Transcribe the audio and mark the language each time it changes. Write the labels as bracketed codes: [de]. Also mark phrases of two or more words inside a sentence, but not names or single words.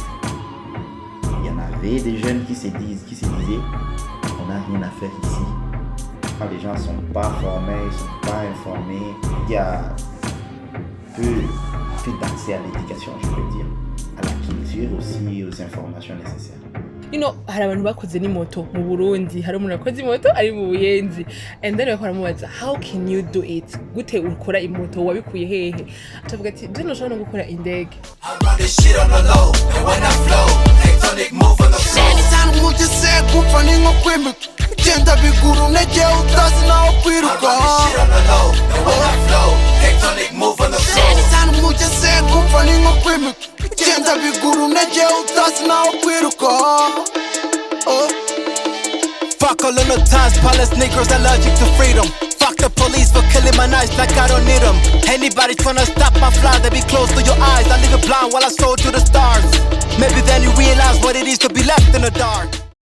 [fr] Il y en avait des jeunes qui se disaient, on n'a rien à faire ici. Quand les gens ne sont pas formés, ils ne sont pas informés, il y a peu d'accès à l'éducation, je peux dire, à la culture aussi, aux informations nécessaires. [rn] Hari abantu bakoze n'imoto mu Burundi, hari umuntu akoze imoto ari mu Buyenzi, [en] and then baramubaza how can you do it, [rn] gute ukora imoto, wabikuye hehe? Atavuga ati je noshobora no gukora indege. Genda biguru nege utazi naho kwiruka [en] tectonic move on the floor [rn] sana mugeze kumva ni nko kwimika genda biguru nege utazi naho kwiruka [en] Fuck all of the times palace niggas allergic to freedom. Fuck the police for killing my nights like I don't need them. Anybody tryna stop my fly, they be close to your eyes. I leave it blind while I soar to the stars. Maybe then you realize what it is to be left in the dark.